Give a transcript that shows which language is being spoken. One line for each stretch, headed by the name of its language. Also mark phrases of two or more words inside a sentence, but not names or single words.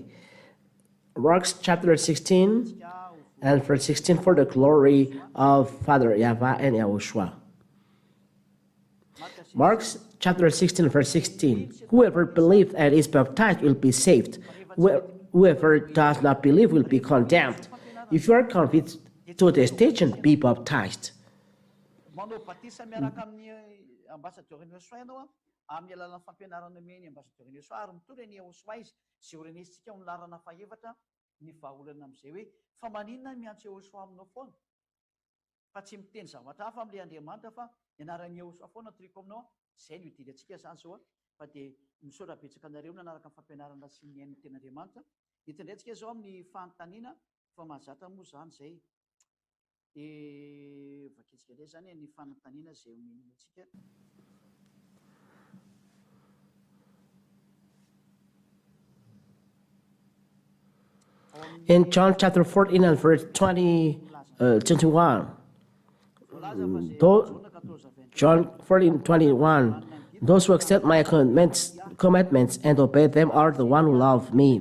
English: Mark chapter 16 and verse 16, for the glory of Father Yahweh and YAHOSHUAH. Mark chapter 16 verse 16. Whoever believes and is baptized will be saved. Whoever does not believe will be condemned. If you are convinced to this teaching, be baptized.
Malagasy: Amin'ny alalan'ny fampianarana meny ambassadeur YAHOSHUAH ary mitondra ny YAHOSHUAH izy sy ho renesitsika amin'ny larana fahaefatra ny vahaolana amin'izay hoe fa maninona miantso YAHOSHUAH aminao foana fa tsy miteny zavatra hafa amin'ilay Andriamanitra fa ny anaran'ny YAHOSHUAH foana triko aminao. Izay no idirantsika zany zao fa dia misaotra betsaka anareo nanaraka ny fampianarana sy ny ain'ny ten'Andriamanitra. Hitandrentsika zao amin'ny fanontaniana fa mahazatra moa zany zay dia vakitsika indray zany ny fanontaniana zay omentsika.
English: In John chapter 14 and verse 21, John 14:21, those who accept my commandments and obey them are the one who love me.